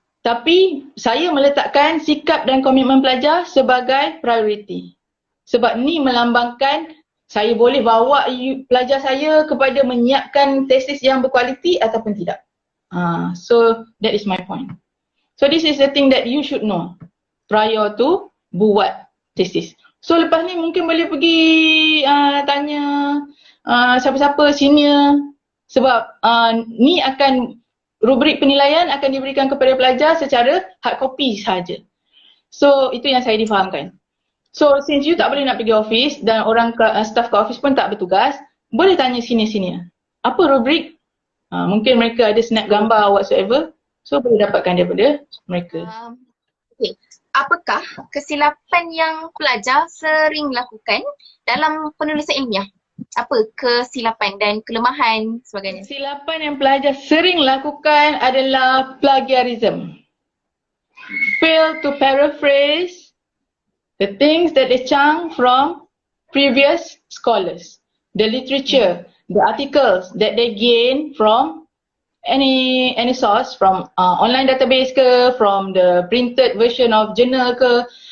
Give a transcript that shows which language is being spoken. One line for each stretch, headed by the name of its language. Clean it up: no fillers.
Malay: Tapi saya meletakkan sikap dan komitmen pelajar sebagai prioriti. Sebab ni melambangkan saya boleh bawa pelajar saya kepada menyiapkan tesis yang berkualiti ataupun tidak.
English: So that is my point. So this is the thing that you should know prior to
Malay: buat tesis. So lepas ni mungkin boleh pergi tanya siapa-siapa senior, sebab ni akan rubrik penilaian akan diberikan kepada pelajar secara hard copy sahaja. So itu yang saya difahamkan.
English: So since you
Malay: tak boleh nak pergi office dan orang staff kat office pun tak bertugas, boleh tanya senior-senior. Apa rubrik? Mungkin mereka ada snap gambar whatsoever. So boleh dapatkan daripada mereka. Okay. Apakah kesilapan yang pelajar sering lakukan dalam penulisan ilmiah? Apa kesilapan dan kelemahan sebagainya? Kesilapan yang pelajar sering lakukan adalah plagiarism.
English: Fail to paraphrase the things that they chunk from previous scholars, the literature, the articles that they gain from any source, from online database ke, from the printed version of journal ke.